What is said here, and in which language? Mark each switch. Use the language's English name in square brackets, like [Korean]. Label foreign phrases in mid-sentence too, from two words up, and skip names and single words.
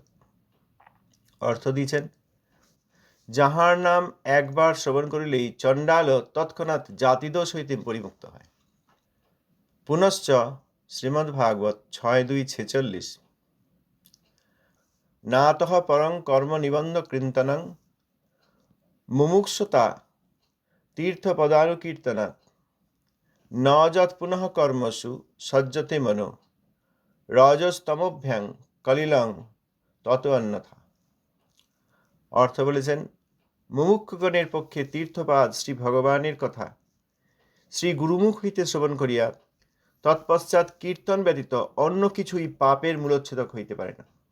[Bangla] অর্থ দিয়েছেন, যাহার নাম একবার শ্রবণ করিলেই চণ্ডাল তৎক্ষণাৎ জাতিদোষ হইতে পরিমুক্ত হয়। [Sanskrit] পুনশ্চ শ্রীমদ্ ভাগবত 6:2-46 নাতঃ পরং কর্ম নিবন্ধ কৃন্তনং মুমুক্ষুতা তীর্থপদানুকীর্তনাৎ ন যৎ পুনঃ কর্মসু সজ্জতে মনো রজস্তমভ্যাং কলিলং তত অন্যথা। [Bangla] অর্থ বলেছেন, মুমুক্ষুগণের পক্ষে তীর্থপাদ শ্রী ভগবানের কথা শ্রী গুরুমুখ হইতে শ্রবণ করিয়া তৎপশ্চাৎ কীর্তন ব্যতীত অন্য কিছুই পাপের মূলোচ্ছেদক হইতে পারে না।